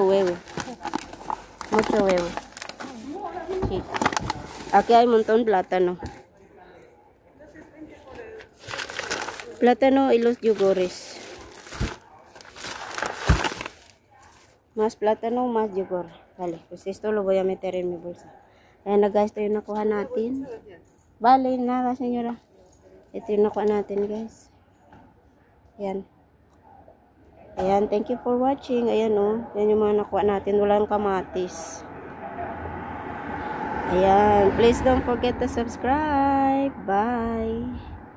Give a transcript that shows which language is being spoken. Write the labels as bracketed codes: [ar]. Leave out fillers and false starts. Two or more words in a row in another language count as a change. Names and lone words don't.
[es] todo huevo. Mucho huevo. Sí. Aquí hay un montón de plátano. Plátano y los yogures. Más plátano, más yogur. Vale, pues esto lo voy a meter en mi bolsa. [tl] Ayan na guys, ito yung nakuha natin. [es] Vale, nada senyora. [tl] Ito yung nakuha natin guys. Ayan. Ayan, [en] thank you for watching. [tl] Ayan o, yan yung mga nakuha natin. Walang kamatis. Ayan, [en] please don't forget to subscribe. Bye.